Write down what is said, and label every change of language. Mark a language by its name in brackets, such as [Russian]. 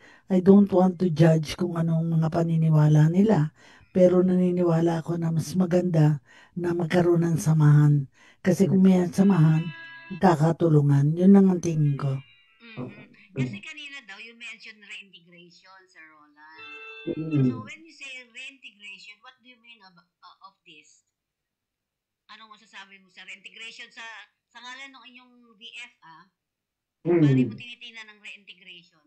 [English] I don't want to judge [Filipino] kung anong mga paniniwala nila. Pero naniniwala ako na mas maganda na magkaroon ng samahan. Kasi kung may samahan, magkakatulungan. Yun lang ang tingin ko. Kasi kanina daw, [English] you mentioned reintegration, Sir Roland. So when you say reintegration, what do you mean of this? [Filipino] Anong masasabi mo sa reintegration sa ngalan ng inyong VF, Paano mo tinitingnan ng reintegration?